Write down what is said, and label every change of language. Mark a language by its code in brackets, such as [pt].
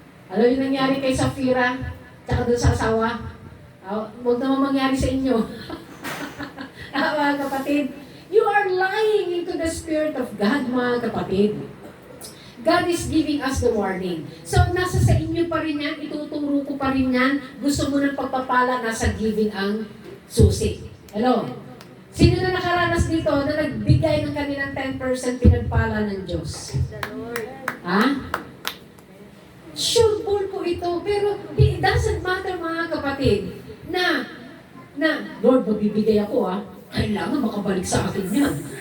[tl] Alam yung nangyari kay Safira, tsaka doon sa asawa? Huwag naman mangyari sa inyo. Mga kapatid, [en] You are lying into the Spirit of God, [tl] mga kapatid. [en] God is giving us the warning. [tl] So, nasa sa inyo pa rin yan, ituturo ko pa rin yan. Gusto mo ng pagpapala, nasa giving ang susi. Hello? Sino na nakaranas dito na nagbigay ng kanilang 10% pinagpala ng Diyos? Ha? Sure po ito, pero [en] it doesn't matter, [tl] mga kapatid, na Lord, magbibigay ako, kailangan makabalik sa akin yan.